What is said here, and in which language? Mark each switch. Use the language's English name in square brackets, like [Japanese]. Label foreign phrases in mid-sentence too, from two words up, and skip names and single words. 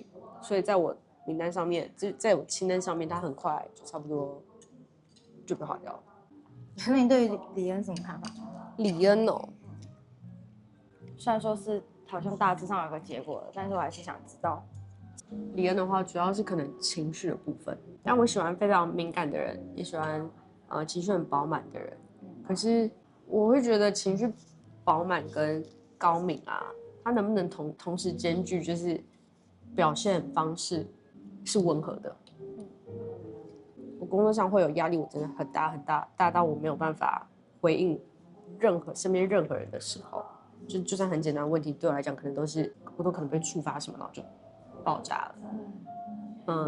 [Chinese] 所以在我名單上面，就在我清單上面，他很快就差不多就被劃掉了。那你對於李恩什麼看法？李恩哦，雖然說是好像大致上有個結果了，但是我還是想知道。李恩的話，主要是可能情緒的部分。但我喜歡非常敏感的人，也喜歡情緒很飽滿的人。可是我會覺得情緒飽滿跟高敏啊，他能不能同時兼具，就是表現方式是溫和的。我工作上會有壓力，我真的很大很大，大到我沒有辦法回應身邊任何人的時候，就算很簡單的問題，對我來講可能我都可能被觸發什麼，然後就爆炸了。